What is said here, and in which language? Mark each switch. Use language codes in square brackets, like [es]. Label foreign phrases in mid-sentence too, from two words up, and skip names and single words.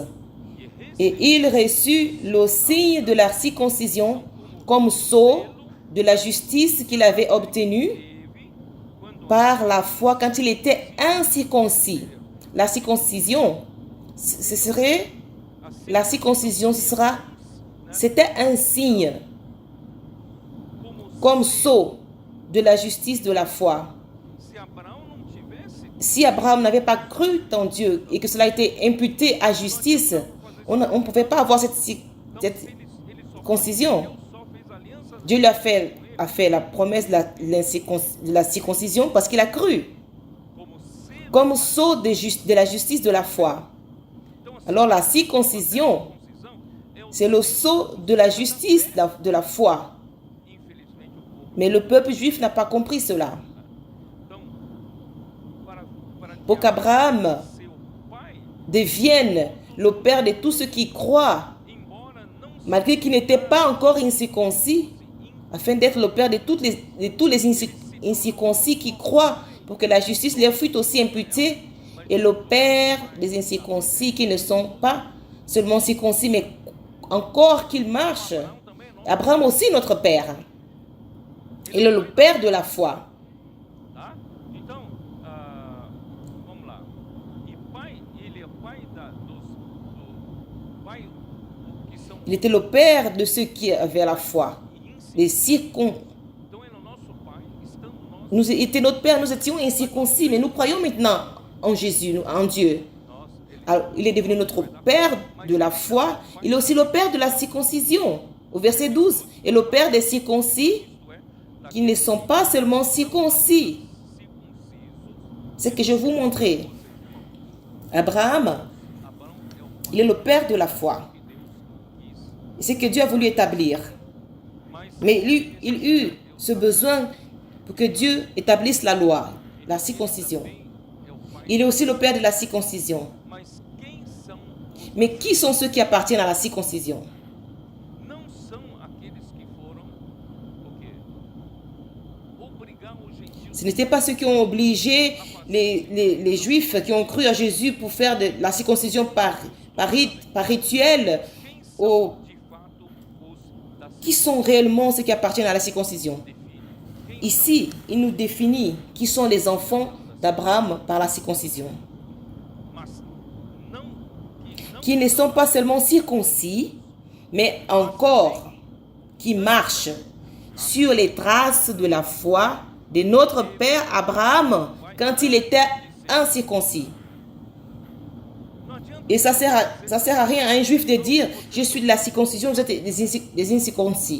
[fr] Et il reçut le signe de la circoncision comme sceau de la justice qu'il avait obtenue par la foi quand il était incirconcis. La circoncision, c'était un signe comme sceau de la justice de la foi. [pt] se Abraão não tivesse, [fr] Si Abraham n'avait pas cru en Dieu et que cela a été imputé à justice, on ne pouvait pas avoir cette [pt] ele só [fr] concision. [pt] só fez aliança [fr] Dieu lui a fait la promesse de la circoncision parce qu'il a cru, [pt] como selo [fr] comme sceau de la justice de la foi. Alors la circoncision, [pt] circuncisão é o [fr] c'est le sceau de la justice de la foi. [pt] infelizmente o povo. [fr] Mais le peuple juif n'a pas compris cela. [pt] Então, para que [fr] Pour qu'Abraham [pt] seu pai, [fr] devienne le père de tous ceux qui croient, [pt] embora não [fr] malgré qu'il n'était pas encore incirconcis, afin d'être le père de tous les incirconcis qui croient, pour que la justice leur fût aussi imputée, et le père des incirconcis qui ne sont pas seulement circoncis, mais encore qu'ils marchent. Abraham aussi notre père. Il est le père de la foi. [pt] tá? Então, vamos lá. E pai, ele é pai pai que são [fr] Il était le père de ceux qui avaient la foi. Les circon... [pt] Então ele é o nosso pai, estando nós, [fr] Nous était notre père, nous étions incirconcis, mais nous croyons maintenant en Jésus, en Dieu. [pt] ele [fr] Alors, il est devenu notre père de la foi. Il est aussi le père de la circoncision. Au verset 12. Et le père des circoncis [pt] isto é, [fr] qui ne sont pas seulement circoncis. [pt] circuncisos. [fr] C'est que je vous montrais. Abraham, [pt] Abraão é o [fr] il est le père de la foi. [pt] que Deus quis. [fr] Et c'est que Dieu a voulu établir. [pt] Mas [fr] Mais il eut ce besoin pour que Dieu établisse la loi, la circoncision. [pt] também é o pai. [fr] Il est aussi le père de la circoncision. [pt] Mas quem são os [fr] Mais qui sont ceux qui appartiennent à la circoncision? [pt] não são aqueles que foram o quê? Obrigar os gentios [fr] Ce n'étaient pas ceux qui ont obligé les Juifs qui ont cru à Jésus pour faire de la circoncision par rituel. [pt] quem são Ou de fato os da [fr] qui sont réellement ceux qui appartiennent à la circoncision? [pt] define. [fr] Ici, il nous définit qui sont les enfants d'Abraham par la circoncision. [pt] Mas não [fr] Qui ne sont pas seulement circoncis, mais encore qui marchent sur les traces de la foi de notre père Abraham quand il était incirconcis. Et ça sert à rien à un juif de dire « Je suis de la circoncision, vous êtes des incirconcis ».